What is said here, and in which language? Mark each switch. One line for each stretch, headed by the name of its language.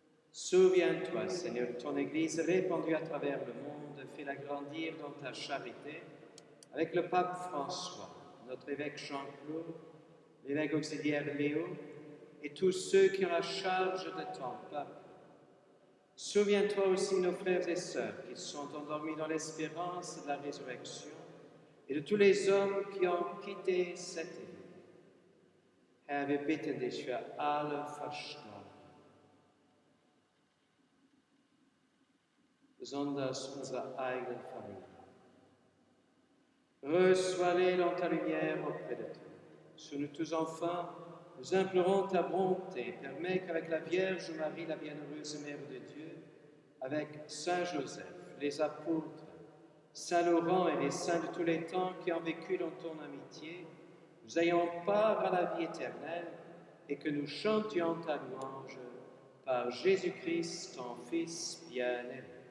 French: Souviens-toi, Seigneur, de ton Église répandue à travers le monde, fais-la grandir dans ta charité, avec le pape François, notre évêque Jean-Claude, l'évêque auxiliaire Léo, et tous ceux qui ont la charge de ton peuple. Souviens-toi aussi de nos frères et sœurs qui sont endormis dans l'espérance de la résurrection, et de tous les hommes qui ont quitté cette vie.
German: Herr, wir bitten dich für alle Verstorbenen, besonders unsere eigenen Familien.
French: Reçois-les dans ta lumière auprès de toi. Sur nous tous enfin, nous implorons ta bonté. Permets qu'avec la Vierge Marie, la bienheureuse Mère de Dieu, avec Saint Joseph, les apôtres, Saint Laurent et les saints de tous les temps qui ont vécu dans ton amitié, nous ayons part à la vie éternelle et que nous chantions ta louange par Jésus-Christ, ton Fils bien-aimé.